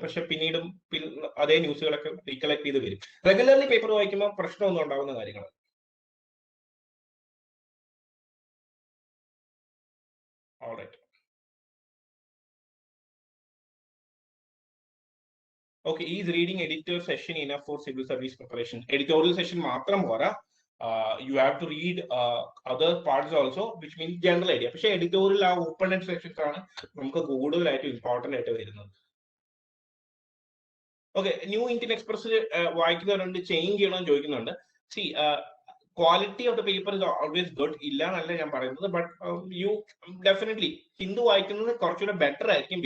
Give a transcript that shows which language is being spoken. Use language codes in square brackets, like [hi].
[ml] പക്ഷെ പിന്നീടും അതേ ന്യൂസുകളൊക്കെ റീകളക്ട് ചെയ്ത് വരും. റെഗുലർലി പേപ്പർ വായിക്കുമ്പോൾ പ്രശ്നമൊന്നും ഉണ്ടാകുന്ന കാര്യങ്ങൾ. [en] Alright, okay. Is reading editor session enough for civil service preparation? [ml] Editorial session മാത്രം പോരാ, [en] you have to read other parts also, which means general idea. [ml] പക്ഷെ എഡിറ്റോറിയൽ ആ ഓപ്പൺ എൻഡ് സെക്ഷൻസ് ആണ് നമുക്ക് കൂടുതലായിട്ട് ഇമ്പോർട്ടന്റ് ആയിട്ട് വരുന്നത്. Okay, new Indian express വായിക്കുന്നവരുണ്ട്, change ചെയ്യണമെന്ന് ചോദിക്കുന്നുണ്ട്. [en] see, quality of the paper is always good, [ml] ഇല്ല എന്നല്ല ഞാൻ പറയുന്നത്. [en] but you definitely [ml] ഹിന്ദു വായിക്കുന്നത് കുറച്ചുകൂടെ ബെറ്റർ ആയിരിക്കും.